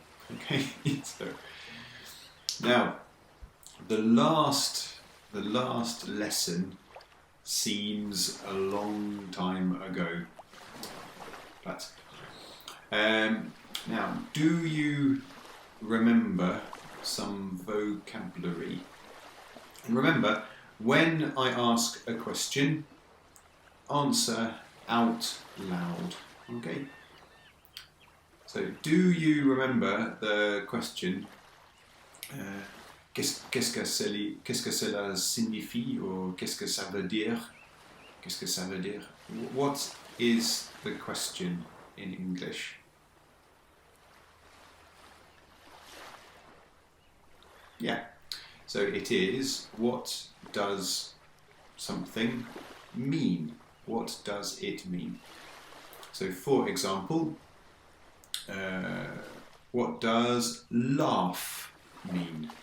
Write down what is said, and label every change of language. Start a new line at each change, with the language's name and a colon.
English: Okay, so now the last lesson seems a long time ago, but now, do you remember some vocabulary? And remember, when I ask a question, answer out loud. Okay? So, do you remember the question?
French: Qu'est-ce que cela signifie, or qu'est-ce que ça veut dire? Qu'est-ce que ça veut dire?
English: What is the question in English? Yeah, so it is, what does something mean? What does it mean? So for example, what does laugh mean?